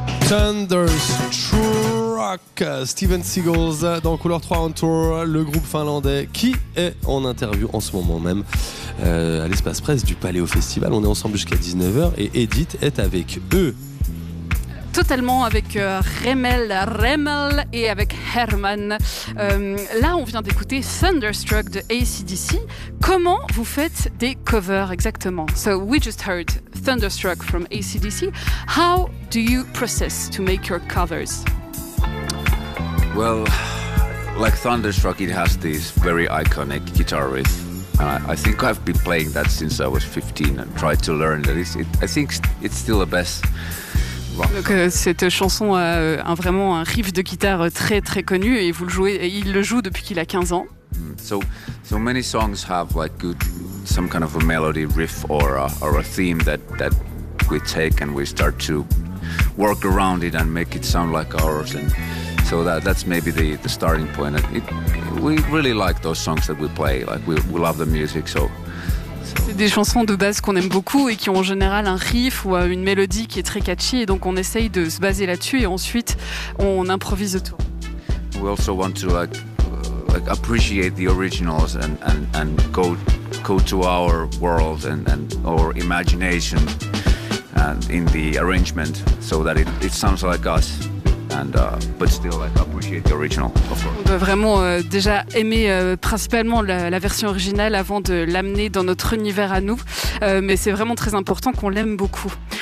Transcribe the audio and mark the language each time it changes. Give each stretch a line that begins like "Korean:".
French: Thunderstruck, Steven Seagulls dans Couleur 3 on Tour, le groupe finlandais qui est en interview en ce moment même à l'espace presse du Paléo Festival. On est ensemble jusqu'à 19h et Edith est avec eux. Totalement avec Remel et avec Herman. Là, on vient d'écouter Thunderstruck de AC/DC. Comment vous faites des covers exactement?
English: So we just heard Thunderstruck from AC/DC. How do you process to make your covers? Well, like Thunderstruck, it has this very iconic guitar riff. I think I've been playing that since I was 15 and tried to learn that. I think it's still the best.
French: Donc cette chanson a vraiment un riff de guitare très très connu et vous le jouez, et il le joue depuis qu'il a 15 ans.
English: So many songs have like good some kind of a melody riff or a theme that we take and we start to work around it and make it sound like ours, and so that's maybe the starting point. We really like those songs that we play, like we love the music, so.
French: C'est des chansons de base qu'on aime beaucoup et qui ont en général un riff ou une mélodie qui est très catchy, et donc on essaye de se baser là-dessus et ensuite on improvise autour.
English: We also want to like appreciate the originals and go to our world and our imagination and in the arrangement so that it sounds like us. But still, like, appreciate the original, of course.
French: On doit vraiment déjà aimer principalement la version originale avant de l'amener dans notre univers à nous, mais c'est vraiment très important qu'on l'aime beaucoup.